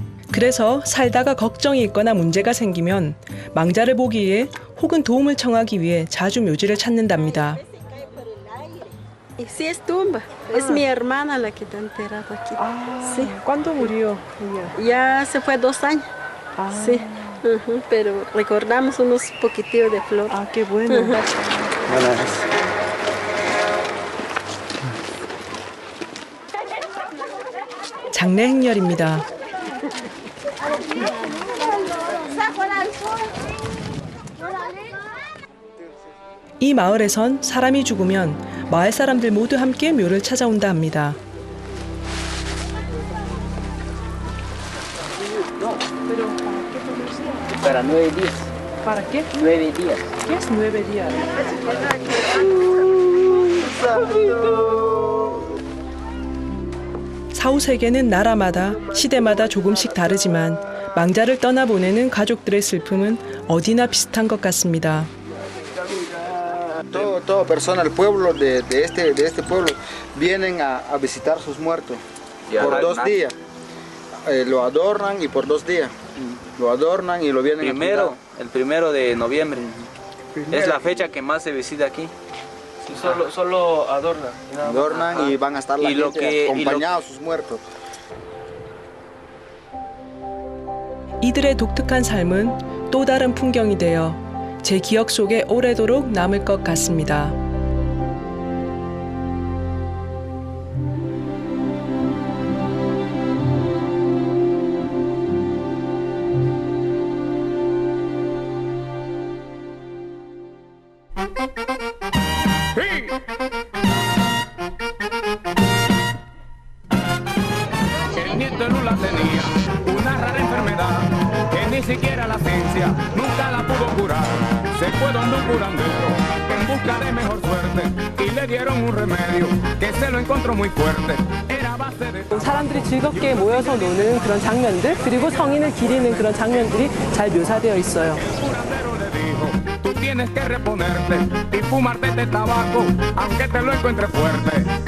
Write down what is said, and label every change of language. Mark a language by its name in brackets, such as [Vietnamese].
[Korean] 그래서 살다가 걱정이 있거나 문제가 생기면 망자를 보기 위해 혹은 도움을 청하기 위해 자주 묘지를 찾는답니다. [Spanish] Y sí es tumba. Es mi hermana la que está enterrada aquí. Sí. ¿Cuándo murió ella? Ya se fue 2 años. Sí. Pero recordamos unos poquitillos de flor. Ah, qué bueno. [Korean] 장례 행렬입니다. 이 마을에선 사람이 죽으면 마을 사람들 모두 함께 묘를 찾아온다 합니다. [Spanish] Para 9 días. ¿Para qué? 9 días. ¿Qué es 9 días? [Korean] 사후 세계는 나라마다 시대마다 조금씩 다르지만 망자를 떠나보내는 가족들의 슬픔은 어디나 비슷한 것 같습니다. [Spanish] Toda persona del pueblo, de este pueblo, vienen a visitar sus muertos por 2 días. Lo adornan y por 2 días. Lo adornan y lo vienen a cuidar. El 1 de noviembre. Es la fecha que más se visita aquí. Sí, solo adornan. Adornan y van a estar la gente acompañados sus muertos. [Korean] 이들의 독특한 삶은 또 다른 풍경이 되어 제 기억 속에 오래도록 남을 것 같습니다. [Spanish] El nieto de Lula tenía una rara enfermedad que ni siquiera la ciencia nunca la pudo curar. Se fue donde un curandero en busca de mejor suerte y le dieron un remedio que se lo encontró muy fuerte. Era base de... [Korean] 사람들이 즐겁게 모여서 노는 그런 장면들 그리고 성인을 기리는 그런 장면들이 잘 묘사되어 있어요. [Spanish] Tú tienes que reponerte y fumarte este tabaco aunque te lo encuentres fuerte.